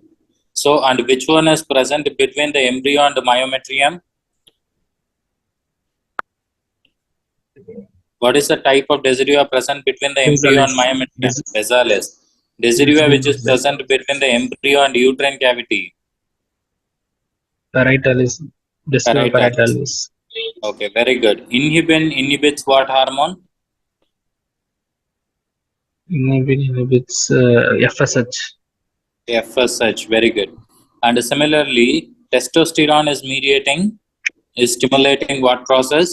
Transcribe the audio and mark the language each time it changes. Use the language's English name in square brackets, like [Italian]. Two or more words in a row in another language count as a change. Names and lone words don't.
[English] So, and which one is present between the embryo and the myometrium? What is the type of decidua present between the embryo and myometrium? Besalis. Decidua which is present between the embryo and uterine cavity? Paritalis. Decidua Paritalis. paritalis. Okay, very good. Inhibin inhibits what hormone? Inhibits FSH. FSH, very good. And similarly, testosterone is stimulating what process?